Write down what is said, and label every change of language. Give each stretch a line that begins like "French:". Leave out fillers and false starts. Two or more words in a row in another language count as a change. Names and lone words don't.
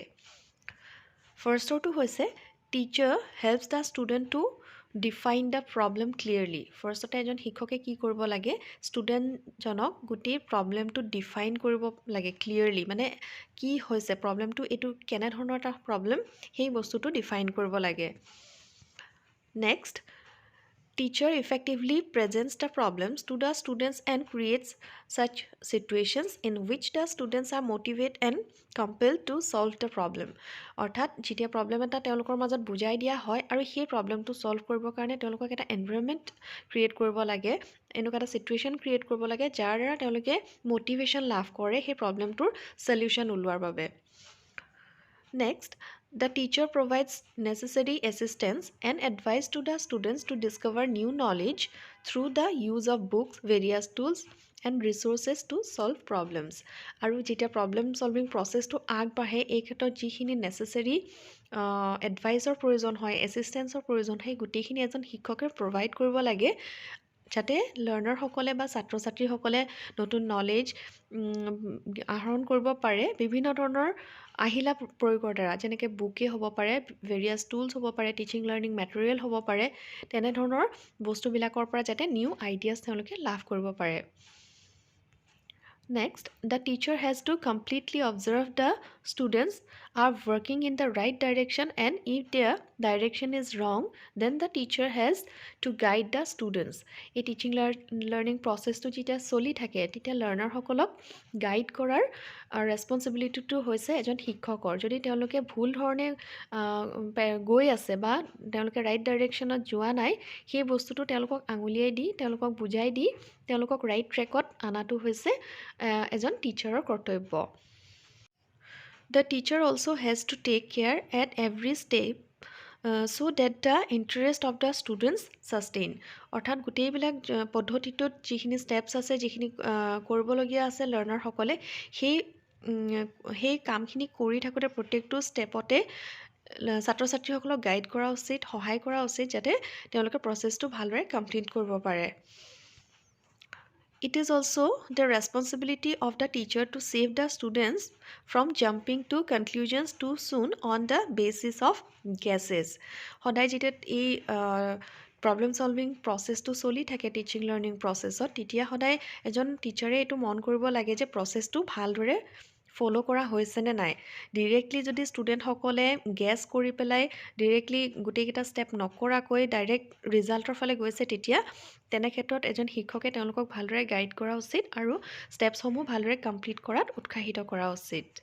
Assamese: ফাৰ্ষ্টৰটো হৈছে,
English: teacher helps the student to define the problem clearly.
Assamese: ফাৰ্ষ্টতে এজন শিক্ষকে কি কৰিব লাগে, ষ্টুডেণ্টজনক গোটেই
English: problemটো define
Assamese: কৰিব লাগে ক্লিয়াৰলি। মানে কি হৈছে প্ৰব্লেমটো, এইটো কেনেধৰণৰ এটা প্ৰব্লেম, সেই বস্তুটো ডিফাইন কৰিব লাগে। নেক্সট,
English: teacher effectively presents the problems to the students and creates such situations in which the students are motivated and compelled to solve the problem.
Assamese: অৰ্থাৎ যেতিয়া প্ৰব্লেম এটা তেওঁলোকৰ মাজত বুজাই দিয়া হয় আৰু সেই
English: problemটো solve
Assamese: কৰিবৰ কাৰণে তেওঁলোকক এটা
English: environment create
Assamese: কৰিব লাগে, এনেকুৱা এটা
English: situation create
Assamese: কৰিব লাগে যাৰ দ্বাৰা তেওঁলোকে মটিভেশ্যন লাভ কৰে সেই প্ৰব্লেমটোৰ সলিউশ্যন ওলোৱাৰ বাবে।
English: Next, the teacher provides necessary assistance and advice to the students to discover new knowledge through the use of books, various tools and resources to solve problems.
Assamese: আৰু যেতিয়া
English: problem solving processটো
Assamese: আগবাঢ়ে, এই ক্ষেত্ৰত যিখিনি
English: necessary adviceৰ
Assamese: প্ৰয়োজন হয়, এছিষ্টেঞ্চৰ প্ৰয়োজন হয়, গোটেইখিনি এজন শিক্ষকে প্ৰভাইড কৰিব লাগে যাতে লাৰ্ণাৰসকলে বা ছাত্ৰ ছাত্ৰীসকলে নতুন নলেজ আহৰণ কৰিব পাৰে বিভিন্ন ধৰণৰ আহিলা প্ৰয়োগৰ দ্বাৰা, যেনেকৈ বুকেই হ'ব পাৰে,
English: various tools
Assamese: হ'ব পাৰে,
English: teaching learning material
Assamese: হ'ব পাৰে, তেনেধৰণৰ বস্তুবিলাকৰ পৰা যাতে
English: new ideas
Assamese: তেওঁলোকে লাভ কৰিব পাৰে।
English: Next, the teacher has to completely observe the students are working in the right direction, and if their direction is wrong, then the teacher has to guide the students. A teaching learning process
Assamese: to যেতিয়া চলি থাকে তেতিয়া লাৰ্ণাৰসকলক গাইড কৰাৰ ৰেছপনচিবিলিটিটো হৈছে এজন শিক্ষকৰ। যদি তেওঁলোকে ভুল ধৰণে গৈ আছে বা তেওঁলোকে
English: right directionত
Assamese: যোৱা নাই, সেই বস্তুটো তেওঁলোকক আঙুলিয়াই দি, তেওঁলোকক বুজাই দি, তেওঁলোকক
English: right trackত
Assamese: আনাটো হৈছে এজন টিচাৰৰ কৰ্তব্য।
English: The teacher also has to take care at every step so that the interest of the students sustain.
Assamese: অৰ্থাৎ গোটেইবিলাক পদ্ধতিটোত যিখিনি ষ্টেপছ আছে, যিখিনি কৰিবলগীয়া আছে লাৰ্ণাৰসকলে, সেই কামখিনি কৰি থাকোঁতে প্ৰত্যেকটো ষ্টেপতে ছাত্ৰ ছাত্ৰীসকলক গাইড কৰা উচিত, সহায় কৰা উচিত, যাতে তেওঁলোকে প্ৰচেছটো ভালদৰে কমপ্লিট কৰিব পাৰে।
English: It is also the responsibility of the teacher to save the students from jumping to conclusions too soon on the basis of guesses.
Assamese: সদায় যেতিয়া এই
English: problem solving processটো
Assamese: চলি থাকে
English: teaching learning processত,
Assamese: তেতিয়া সদায় এজন টিচাৰে এইটো মন কৰিব লাগে যে প্ৰচেছটো ভালদৰে ফ'ল' কৰা হৈছেনে নাই। ডিৰেক্টলি যদি ষ্টুডেণ্টসকলে গেছ কৰি পেলাই ডিৰেক্টলি গোটেইকেইটা ষ্টেপ নকৰাকৈ
English: direct resultৰ
Assamese: ফালে গৈছে, তেতিয়া তেনে ক্ষেত্ৰত এজন শিক্ষকে তেওঁলোকক ভালদৰে গাইড কৰা উচিত আৰু ষ্টেপছসমূহ ভালদৰে কমপ্লিট কৰাত উৎসাহিত কৰা উচিত।